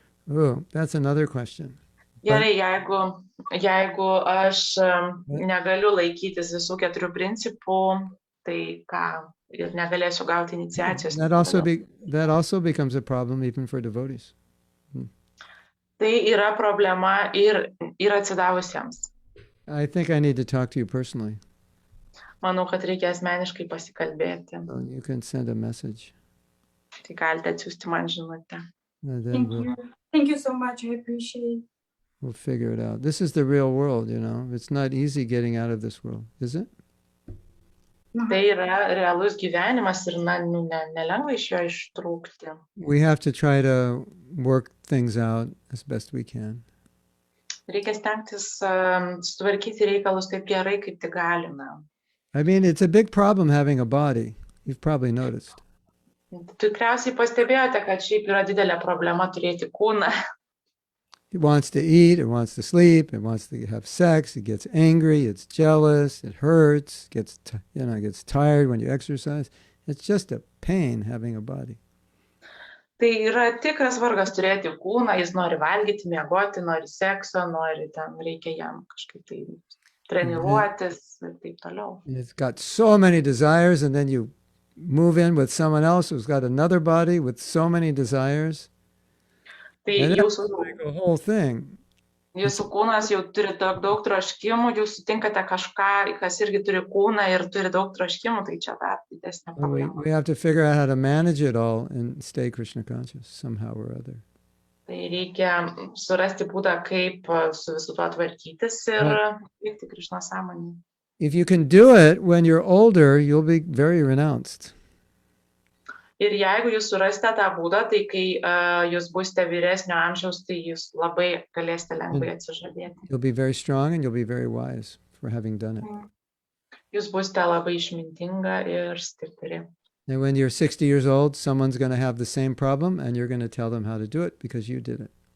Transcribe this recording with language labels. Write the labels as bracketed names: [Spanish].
[English] oh, that's another question. [Lithuanian] Gerai, jeigu aš negaliu laikytis visų 4 principų, tai ką, ir negalėsiu gauti iniciacijos. [English] That also becomes a problem even for devotees. [Lithuanian] Tai yra problema ir atsidavusiems. [English] I think I need to talk to you personally. [Lithuanian] Manau, kad reikia asmeniškai pasikalbėti. [English] So you can send a message. [Lithuanian] Tai galite atsiųsti man žinutę. [English] And then Thank you. Thank you so much. I appreciate it. we'll figure it out. This is the real world, you know. It's not easy getting out of this world, is it? [Lithuanian] Tai yra realus gyvenimas ir nelengva iš jo ištrūkti. [English] We have to try to work things out as best we can. [Lithuanian] Reikia stengtis sutvarkyti reikalus taip gerai, kaip tik galime. [English] I mean, it's a big problem having a body. You've probably noticed. [Lithuanian] Tikriausiai pastebėjote, kad šiaip yra didelė problema turėti kūną. [English] It wants to eat, it wants to sleep, it wants to have sex, it gets angry, it's jealous, it hurts, gets tired when you exercise. It's just a pain having a body. [Lithuanian] Tai yra tikras vargas turėti kūną, jis nori valgyti, miegoti, nori sekso, reikia jam kažkaip tai treniruotis ir taip toliau. [English] And it's got so many desires, and then you move in with someone else who's got another body with so many desires. [Lithuanian] Tai [English] And that's like a whole thing. [Lithuanian] jūsų kūnas jau turi daug troškimų, jūs sutinkate kažką, kas irgi turi kūną ir turi daug troškimų, tai čia dar didesnė problema. [English] We have to figure out how to manage it all and stay Krishna conscious somehow or other. [Lithuanian] Tai reikia surasti būdą, kaip su visu tuo tvarkytis ir likti Krišnos sąmonėje. [English] If you can do it when you're older, you'll be very renounced. [Lithuanian] Ir jeigu jūs surasite tą būdą, tai kai jūs būsite vyresnio amžiaus, tai jūs labai galėsite lengvai atsižadėti. [English] You'll be very strong and you'll be very wise for having done it. [Lithuanian] Jūs būsite labai išmintinga ir stipri. [English] And when you're 60 years old, someone's going to have the same problem and you're going to tell them how to do it because you did it.